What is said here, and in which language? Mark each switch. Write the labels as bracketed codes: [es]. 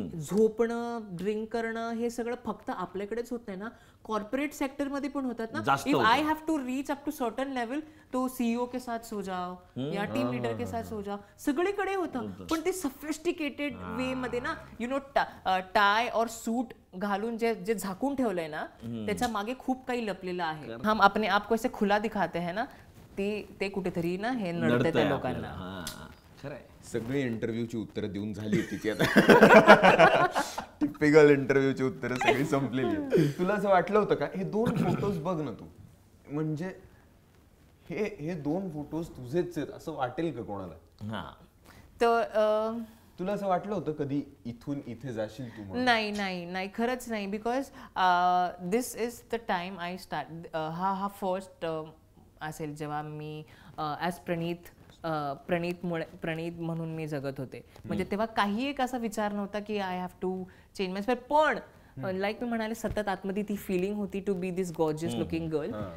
[mr] झोपणं, ड्रिंक करणं हे सगळं फक्त आपल्याकडेच होत नाही ना, कॉर्पोरेट सेक्टर मध्ये पण होतात ना. [en] if I have to reach up to certain level [hi] तो सीईओ के साथ सो जाओ या टीम लीडर के साथ सो जाओ, [mr] सगळीकडे होतं. पण ते सफिस्टिकेटेड वे मध्ये ना, टाय और सूट घालून जे झाकून ठेवलंय ना, त्याच्या मागे खूप काही लपलेलं आहे. [hi] हम अपने आप को ऐसे खुला दिखाते हैं ना, [mr] ते कुठेतरी ना हे नडते त्या लोकांना. खरंय. सगळी इंटरव्ह्यूची उत्तरं देऊन झाली तिची आता. टिपिकल इंटरव्ह्यूची उत्तरं सगळी संपलेली. तुला असं वाटलं होतं का हे 2 फोटोज बघ ना तू, म्हणजे हे 2 फोटोज तुझेच आहेत असं वाटेल का कोणाला? तर तुला असं वाटलं होतं कधी इथून इथे जाशील तू? नाही, खरंच नाही. [en] Because this is the time I start. [mr] हा फर्स्ट असेल जेव्हा मी ॲज प्रणीत म्हणून मी जगत होते. म्हणजे तेव्हा काही एक असा विचार नव्हता की [en] I have to change my spell. [mr] पण लाईक मी म्हणाले, सतत आतमध्ये ती फिलिंग होती [en] To be this gorgeous looking girl.